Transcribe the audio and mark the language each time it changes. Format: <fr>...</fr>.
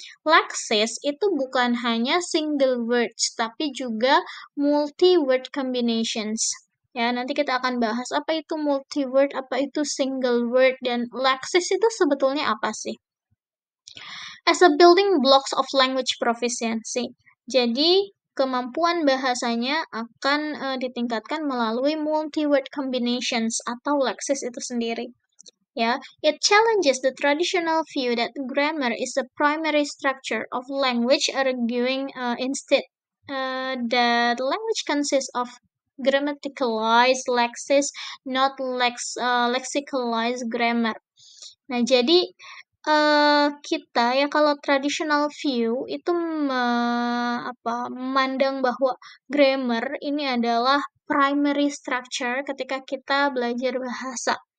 <id>Leksis itu bukan hanya single words, tapi juga multi-word combinations. Ya, nanti kita akan bahas apa itu multi-word, apa itu single word, dan leksis itu sebetulnya apa sih?</id> <en>As a building blocks of language proficiency.</en> <id>Jadi, kemampuan bahasanya akan ditingkatkan melalui multi-word combinations atau leksis itu sendiri.</id> <en>Yeah, it challenges the traditional view that grammar is the primary structure of language, arguing instead that language consists of grammaticalized lexis, not lexicalized grammar.</en> <id>Nah, jadi kita ya kalau traditional view itu memandang bahwa grammar ini adalah primary structure ketika kita belajar bahasa.</id>